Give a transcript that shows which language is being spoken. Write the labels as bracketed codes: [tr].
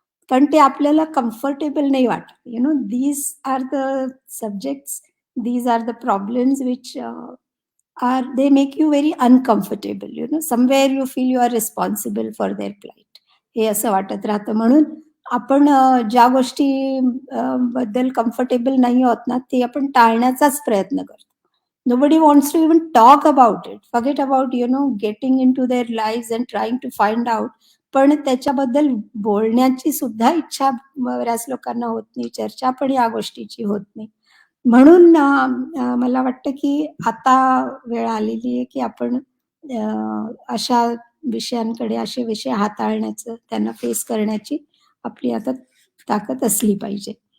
[mr] पण ते आपल्याला कम्फर्टेबल नाही वाटत. [en] These are the subjects, these are the problems which they make you very uncomfortable. Somewhere you feel you are responsible for their plight. [mr] हे असं वाटत राहतं. म्हणून आपण ज्या गोष्टी बद्दल कम्फर्टेबल नाही आहोत ना, ते आपण टाळण्याचाच प्रयत्न करतो. [en] Nobody wants to even talk about it. Forget about, getting into their lives and trying to find out. [mr] पण त्याच्याबद्दल बोलण्याची सुद्धा इच्छा बऱ्याच लोकांना होत नाही. चर्चा पण या गोष्टीची होत नाही. म्हणून मला वाटतं की आता वेळ आलेली आहे की आपण अशा विषयांकडे असे विषय हाताळण्याचं, त्यांना फेस करण्याची आपली आता ताकद असली पाहिजे.